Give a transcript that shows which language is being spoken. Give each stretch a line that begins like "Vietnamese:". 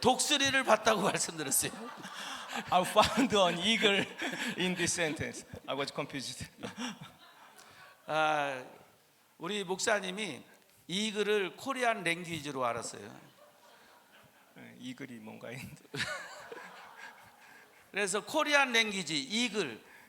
Korean: 독수리를 봤다고 말씀드렸어요.
English: I found an eagle in this sentence. I was confused.
Korean: 우리 목사님이 이글을 코리안 랭귀지로 알았어요. 이글이 뭔가 했는데. 그래서 코리안 랭귀지 이글.